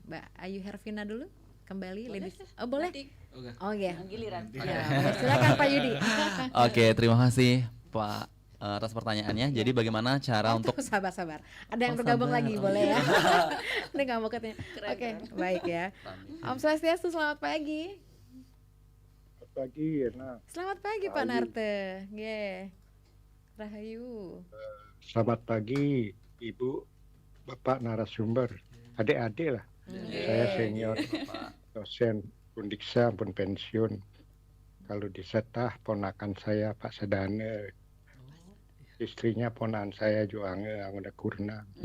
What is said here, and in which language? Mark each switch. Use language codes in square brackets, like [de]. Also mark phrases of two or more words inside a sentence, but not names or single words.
[id] Mbak Ayu Hervina dulu kembali. Boleh. Oh boleh? Oke. Oh ya. Giliran. Ya, silakan Pak Yudi. Oke, terima kasih Pak atas pertanyaannya. Jadi bagaimana cara untuk Sabar. Ada yang Oh, bergabung sabar. lagi, boleh ya? Ini nggak mau katanya. Keren, Oke, keren. baik ya. Om Swastiastu, selamat pagi. Pagi, Irna. Selamat pagi Pak Rahayu. Narte. Rahayu. Selamat pagi, Ibu, Bapak narasumber, adik-adik lah. Saya senior dosen Undiksa pun pensiun. Kalau di Setah ponakan saya Pak Sedane, istrinya ponakan saya Juange Anggota Kurna.